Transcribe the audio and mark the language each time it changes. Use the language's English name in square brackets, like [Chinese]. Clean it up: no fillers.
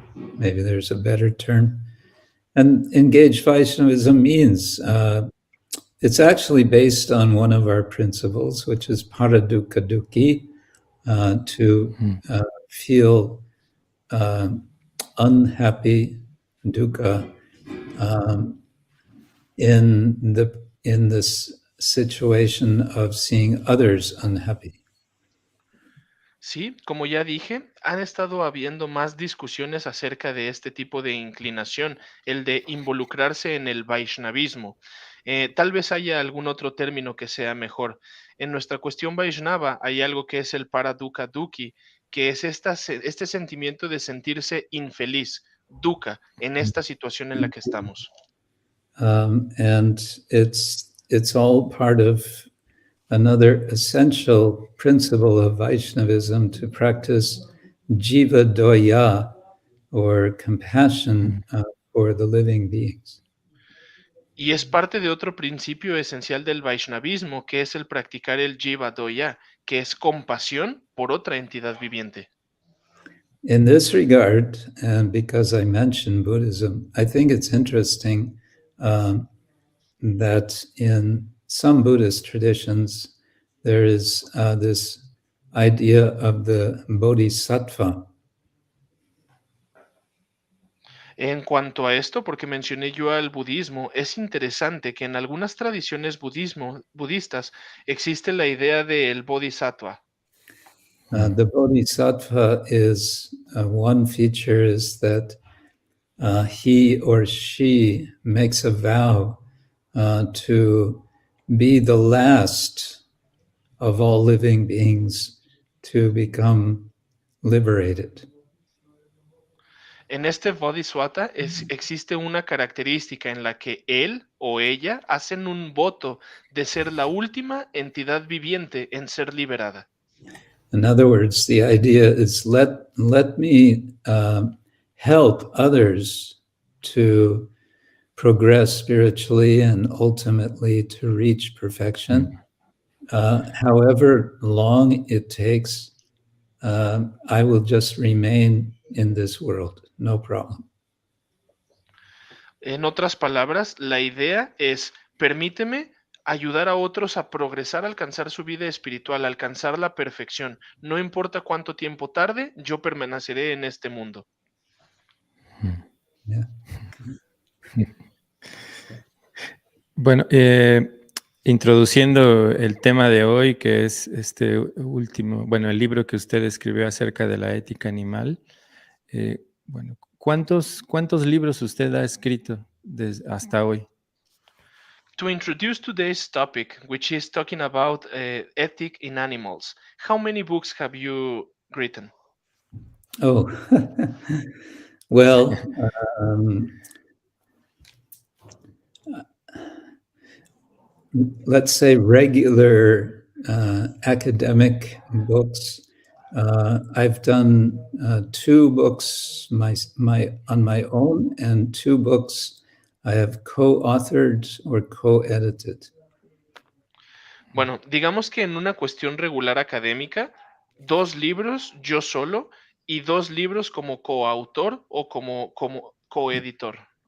[English] Maybe there's a better term. And engaged Vaishnavism means it's actually based on one of our principles, which is paradukkha dukkhi, to feel unhappy, dukkha, in this situation of seeing others unhappy. [Spanish] Sí, como ya dije, han estado habiendo más discusiones acerca de este tipo de inclinación, el de involucrarse en el Vaishnavismo. Tal vez haya algún otro término que sea mejor. En nuestra cuestión Vaishnava hay algo que es el paradukkha dukkhi, que es este sentimiento de sentirse infeliz, dukkha, en esta situación en la que estamos. [English] And it's all part of another essential principle of Vaishnavism, to practice jiva doya, or compassion for the living beings. [Spanish] Y es parte de otro principio esencial del Vaishnavismo, que es el practicar el Jiva Doya, que es compasión por otra entidad viviente. [English] In this regard, and because I mentioned Buddhism, I think it's interesting that in some Buddhist traditions, there is this idea of the bodhisattva. [Spanish] En cuanto a esto, porque mencioné yo al budismo, es interesante que en algunas tradiciones budistas existe la idea del bodhisattva. [English] The bodhisattva is one feature is that he or she makes a vow to be the last of all living beings to become liberated. [Spanish] En este bodhisattva existe una característica en la que él o ella hacen un voto de ser la última entidad viviente en ser liberada. [English] In other words, the idea is let me help others to progress spiritually and ultimately to reach perfection. However long it takes, I will just remain in this world, no problem. [Spanish] En otras palabras, la idea es, permíteme ayudar a otros a progresar, a alcanzar su vida espiritual, a alcanzar la perfección. No importa cuánto tiempo tarde, yo permaneceré en este mundo. Yeah. Bueno, introduciendo el tema de hoy, que es este último, bueno, el libro que usted escribió acerca de la ética animal. Bueno, ¿cuántos libros usted ha escrito hasta hoy? [English] To introduce today's topic, which is talking about ethic in animals, how many books have you written? Oh, well, let's say regular academic books. I've done 2 books on my own, and 2 books I have co-authored or co-edited. [Spanish] Bueno, digamos que en una cuestión regular académica, 2 libros yo solo y 2 libros como coautor o como coeditor.